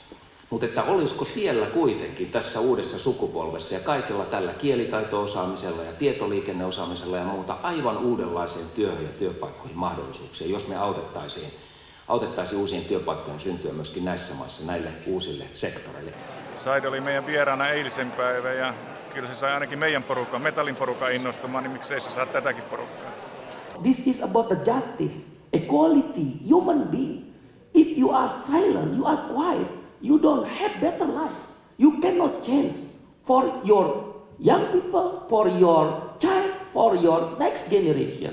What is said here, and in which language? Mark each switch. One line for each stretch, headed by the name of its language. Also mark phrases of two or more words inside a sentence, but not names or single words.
Finnish: Mutta että olisiko siellä kuitenkin tässä uudessa sukupolvessa ja kaikella tällä kielitaito-osaamisella ja tietoliikenneosaamisella ja muuta aivan uudenlaiseen työhön ja työpaikkoihin mahdollisuuksia, jos me autettaisiin uusien työpaikkojen syntyä myöskin näissä maissa näille uusille sektoreille. Said oli meidän vieraana eilisen päivän ja kyllä se sai ainakin meidän porukan, metallin porukan innostumaan, niin miksei se saa tätäkin porukkaa.
English: This is about the justice, equality, human being. If you are silent, you are quiet, you don't have better life. You cannot change for your young people, for your child, for your next generation.